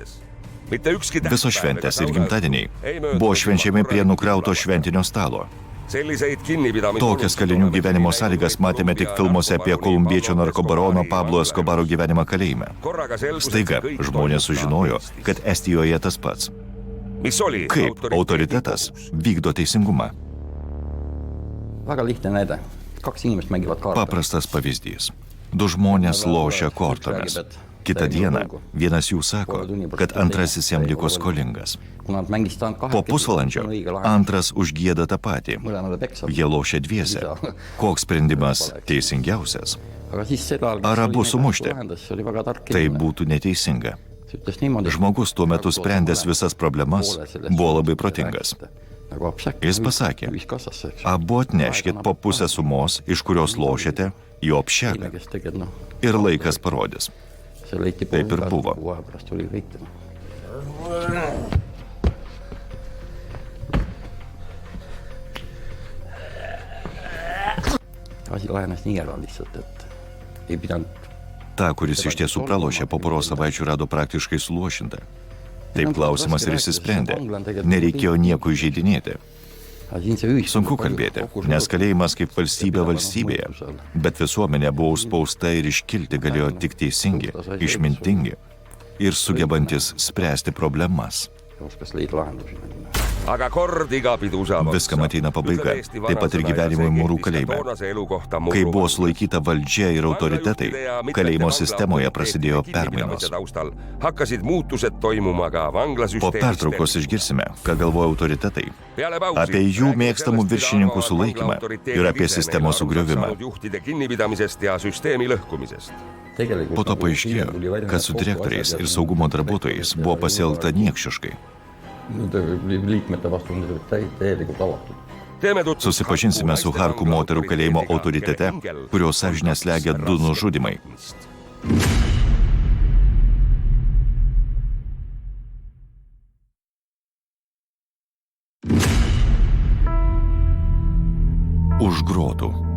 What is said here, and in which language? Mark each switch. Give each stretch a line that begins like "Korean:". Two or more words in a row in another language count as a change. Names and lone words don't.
Lithuanian: Visos šventės ir gimtadieniai buvo švenčiami prie nukrauto šventinio stalo. Tokias kalinių gyvenimo sąlygas matėme tik filmuose apie kolumbiečio narkobarono Pablo Escobaro gyvenimą kalėjime. Staiga žmonės sužinojo, kad Estijoje tas pats. Kaip autoritetas vykdo teisingumą.
Estonian: Väga lihtne näide. 2 inimest mängivad kaarte.
Lithuanian: Paprastas pavyzdys. 2 žmonės lošia kortomis. Kitą dieną vienas jų sako, kad antrasis jam liko skolingas. Po pusvalandžio antras užgieda tą patį. Jie lošia dviese. Koks sprendimas teisingiausias? Ar abu sumušti? Tai būtų neteisinga. Žmogus tuo metu sprendęs visas problemas buvo labai protingas. Jis pasakė, abu atneškit po pusę sumos, iš kurios lošėte, į opšelę. Ir laikas parodys. Taip ir buvo.
Estonian: Asi lahenes nii ära lihtsalt, et ei pidanud.
Lithuanian: Ta, kuris iš tiesų pralošė, po poros savaičių rado praktiškai suluošintą. Taip klausimas ir išsisprendė. Nereikėjo nieko įžeidinėti. Sunku kalbėti, nes kalėjimas kaip valstybė valstybėje, bet visuomenė buvo užspausta ir iškilti galėjo tik teisingi, išmintingi ir sugebantis spręsti problemas.
Estonian: aga kord iga pidu saab otsa.
Lithuanian: Viskam ateina pabaiga, taip pat ir gyvenimui Mūrų kalėjime. Kai buvo sulaikyta valdžia ir autoritetai, kalėjimo sistemoje prasidėjo permainos.
Estonian: Hakkasid muutused toimuma ka vanglasüsteemis.
Lithuanian: Po pertraukos išgirsime, ką galvoja autoritetai, apie jų mėgstamų viršininkų sulaikymą ir apie sistemos sugriovimą.
Estonian: Juhtide kinnipidamisest ja süsteemi lõhkumisest.
Lithuanian: Po to paaiškėjo, kad su direktoriais ir saugumo darbuotojais buvo pasielgta niekšiškai.
Estonian: Liikmete vastu on täielikult avatud.
Lithuanian: Susipažinsime su Harku moterų kalėjimo autoritete, kurios sąžinę slegia 2 nužudymai. Už grotų.